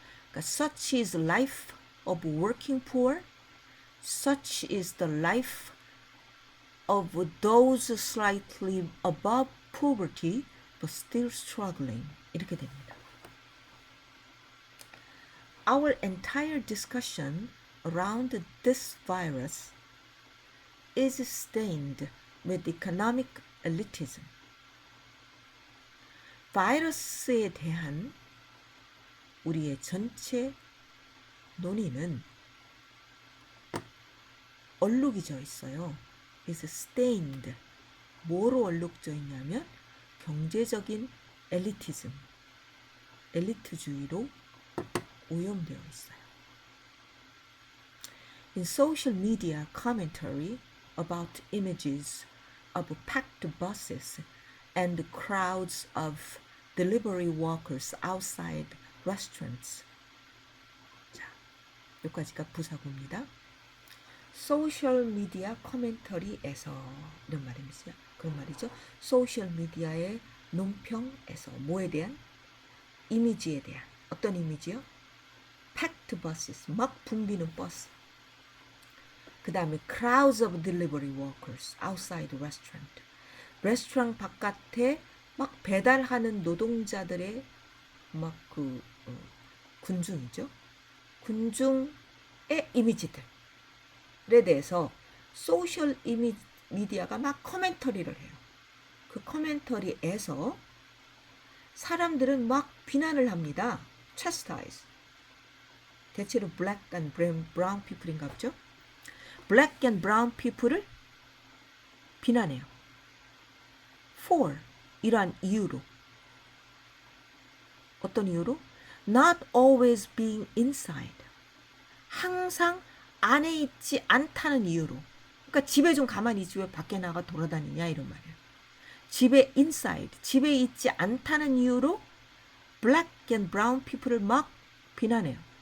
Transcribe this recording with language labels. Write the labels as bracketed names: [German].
[English] 그러니까 such is life of working poor, such is the life of those slightly above poverty but still struggling. 이렇게 됩니다. Our entire discussion around this virus is stained with economic elitism. [Korean] 바이러스에 대한 우리의 전체 논의는 얼룩이져 있어요. [English] is stained. [Korean] 뭐로 얼룩져 있냐면 경제적인 엘리티즘, 엘리트주의로 오염되어 있어요. [English] In social media commentary about images of packed buses and crowds of delivery workers outside restaurants. [Korean] 자, 여기까지가 부사구입니다. 소셜 미디어 커멘터리에서 이런 말이죠. 그런 말이죠. 소셜 미디어의 논평에서 뭐에 대한? 이미지에 대한. 어떤 이미지요? [English] packed buses, [Korean] 막 붐비는 버스. 그 다음에 [English] crowds of delivery workers outside restaurant. [Korean] 레스토랑 바깥에 막 배달하는 노동자들의 막 군중이죠. 군중의 이미지들에 대해서 소셜 미디어가 막 커멘터리를 해요. 그 커멘터리에서 사람들은 막 비난을 합니다. [English] chastise. [Korean] 대체로 [English] black and brown people [Korean] 인가 보죠. black and brown people을 비난해요. for, 이러한 이유로. 어떤 이유로? [English] not always being inside. [Korean] 항상 안에 있지 않다는 이유로. 그러니까 집에 좀 가만히 있지 왜 밖에 나가 돌아다니냐 이런 말이에요. 집에 inside, 집에 있지 않다는 이유로 [English] black and brown people [Korean] 을 막 비난해요.